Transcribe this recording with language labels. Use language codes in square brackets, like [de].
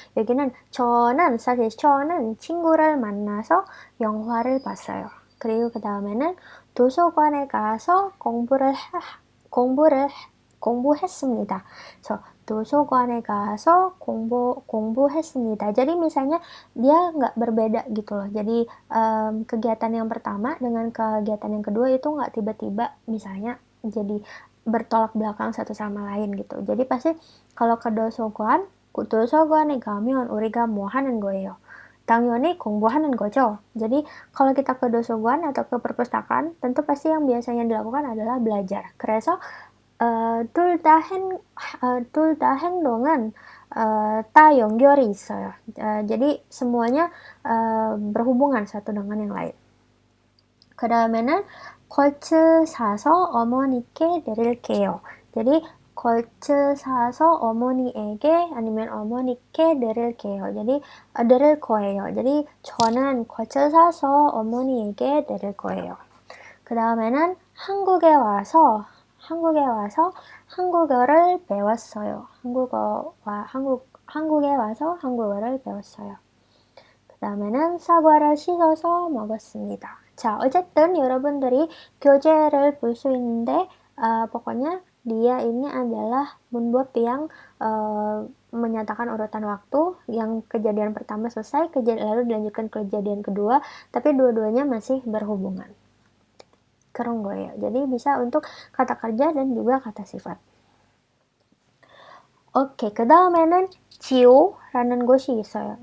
[ko] 여기는 사실 저는 친구를 만나서 영화를 봤어요. 그리고 그 다음에는 도서관에 가서 공부했습니다. 도서관에 가서 공부했습니다. [id] Jadi misalnya dia nggak berbeda gitu loh. Jadi kegiatan yang pertama dengan kegiatan yang kedua itu nggak tiba-tiba misalnya jadi bertolak belakang satu sama lain gitu. Jadi pasti kalau ke [ko] 도서관에 가면 우리가 뭐 하는 거예요? 당연히 공부하는 거죠. [id] Jadi kalau kita ke doso관 atau ke perpustakaan, tentu pasti yang biasanya dilakukan adalah belajar. [ko] 그래서 둘 다 행동은 다 연결이 있어요. [id] jadi semuanya berhubungan satu dengan yang lain. [ko] 그 다음에는 콜츠 사서 어머니께 드릴게요. jadi 콜츠 사서 어머니에게 아니면 어머니께 드릴게요. jadi 드릴 거예요. jadi 저는 콜츠 사서 어머니에게 드릴 거예요. 그 다음에는 한국에 와서 한국어를 배웠어요. 한국에 와서 한국어를 배웠어요. 그 다음에는 사과를 씻어서 먹었습니다. 자, 어쨌든 여러분들이 교재를 볼 수 있는데 [id] pokoknya dia ini adalah 문법 yang menyatakan urutan waktu, yang kejadian pertama selesai, lalu dilanjutkan ke kejadian kedua, tapi dua-duanya masih berhubungan. [ko] 그런 거예요. [id] jadi bisa untuk kata kerja dan juga kata sifat. [ko] Oke, 그 다음에는 지오라는 곳이 있어요.